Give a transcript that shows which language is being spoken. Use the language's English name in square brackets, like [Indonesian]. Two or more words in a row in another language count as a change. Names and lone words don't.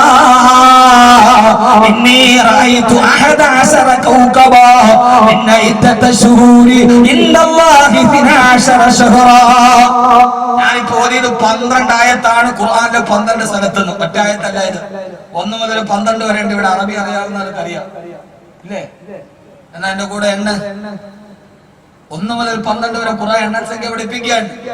[Arabic] إني رأيت 11 كوكبا إن عدة الشهور عند الله 12 شهرا. [Malayalam] ഞാനിപ്പോ ഓതിയത് 12 ആയത്താണ് ഖുർആനിലെ 12 സ്ഥലത്ത് നിന്ന്. ഒറ്റ ആയത്തല്ല ഇത്. 1 മുതൽ 12 വരെ ഉണ്ട്. ഇവിടെ അറബി അറിയാവുന്നവർക്ക് അറിയാം ഇല്ലേ? എന്നാ എന്റെ കൂടെ 1 മുതൽ 12 വരെ ഖുർആൻ എണ്ണസംഖ്യ പഠിപ്പിക്കുകയാണ്.